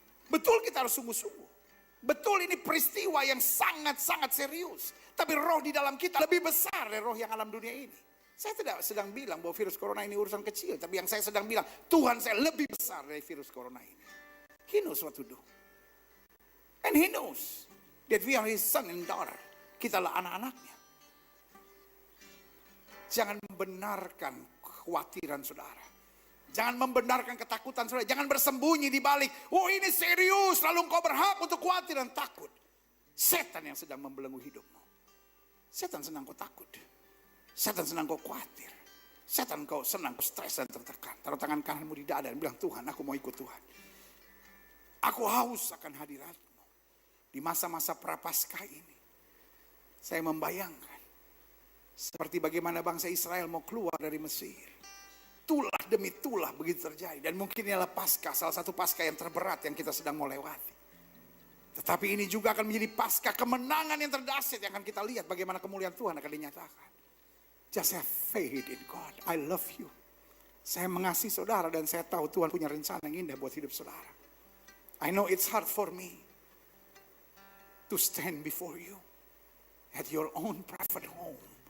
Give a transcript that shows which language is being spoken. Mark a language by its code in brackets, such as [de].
[id] Betul kita harus sungguh-sungguh. Betul ini peristiwa yang sangat-sangat serius. Tapi roh di dalam kita lebih besar dari roh yang alam dunia ini. Saya tidak sedang bilang bahwa virus corona ini urusan kecil. Tapi yang saya sedang bilang, Tuhan saya lebih besar dari virus corona ini. [en] He knows what to do. And He knows that we are His son and daughter. [id] Kitalah anak-anaknya. Jangan membenarkan kekhawatiran saudara. Jangan membenarkan ketakutan saudara. Jangan bersembunyi di balik. Oh ini serius. Lalu engkau berhak untuk khawatir dan takut. Setan yang sedang membelenggu hidupmu. Setan senang kau takut. Setan senang kau khawatir. Setan kau senang kau stres dan tertekan. Taruh tangan kananmu di dada dan bilang, Tuhan aku mau ikut Tuhan. Aku haus akan hadirat-Mu. Di masa-masa prapaskah ini. Saya membayangkan. Seperti bagaimana bangsa Israel mau keluar dari Mesir. Tulah demi tulah begitu terjadi. Dan mungkin inilah Paskah, salah satu Paskah yang terberat yang kita sedang mau lewati. Tetapi ini juga akan menjadi Paskah kemenangan yang terdahsyat yang akan kita lihat bagaimana kemuliaan Tuhan akan dinyatakan. [en] Just have faith in God. I love you. [id] Saya mengasihi saudara dan saya tahu Tuhan punya rencana yang indah buat hidup saudara. [en] I know it's hard for me to stand before you at your own private home.